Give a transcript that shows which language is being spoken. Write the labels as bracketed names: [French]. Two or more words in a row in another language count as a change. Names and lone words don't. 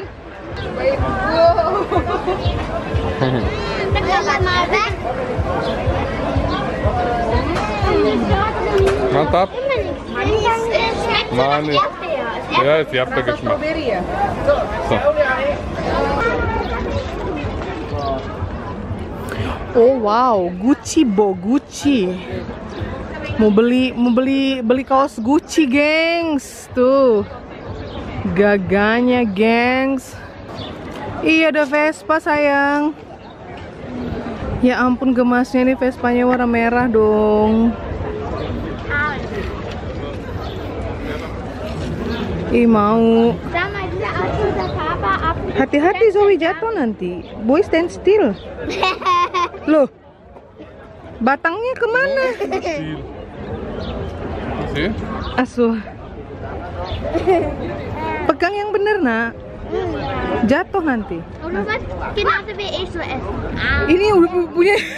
[Indonesian] Wow. Mantap. [German] Manis. Ja, siap der Geschmack. [Indonesian] So. Oh wow, Gucci Gucci. Mau beli kaos Gucci, gengs. Tuh. Gaganya, gengs. Iya, ada Vespa, sayang. Ya ampun, gemasnya nih Vespanya warna merah dong. Ih, mau. Hati-hati Zoe, jatuh nanti. [English] Boy, stand still. [Indonesian] Loh, batangnya kemana? Asuh. Pegang yang bener, nak. Jatuh nanti. Ini udah punya.